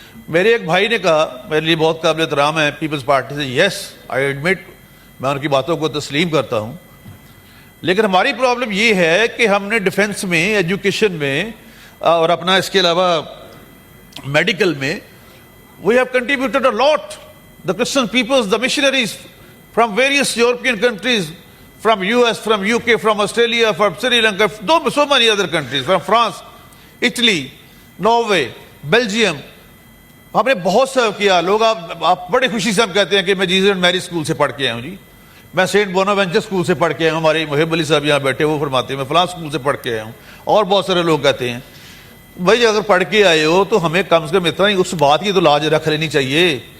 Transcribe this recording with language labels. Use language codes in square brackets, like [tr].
[ur] میرے ایک بھائی نے کہا, میرے لیے بہت قابل احترام ہے, پیپلز پارٹی سے, [en] yes I admit, [ur] میں ان کی باتوں کو تسلیم کرتا ہوں. لیکن ہماری پرابلم یہ ہے کہ ہم نے ڈیفنس میں, ایجوکیشن میں اور اپنا اس کے علاوہ میڈیکل میں [en] we have contributed a lot. The Christian peoples, the missionaries from various European countries, from US, from UK, from Australia, from Sri Lanka, so many other countries, from France, Italy, Norway, Belgium. [ur] ہم نے بہت سرو کیا. لوگ آپ بڑے خوشی سے ہم کہتے ہیں کہ میں جیزس اینڈ میری اسکول سے پڑھ کے آیا ہوں جی, میں سینٹ بوناوینچر اسکول سے پڑھ کے آیا ہوں. ہمارے محب علی صاحب یہاں بیٹھے, وہ فرماتے ہیں میں فلاں اسکول سے پڑھ کے آیا ہوں. اور بہت سارے لوگ کہتے ہیں بھائی اگر پڑھ کے آئے ہو تو ہمیں کم سے کم اتنا ہی اس بات کی تو لاج رکھ لینی چاہیے.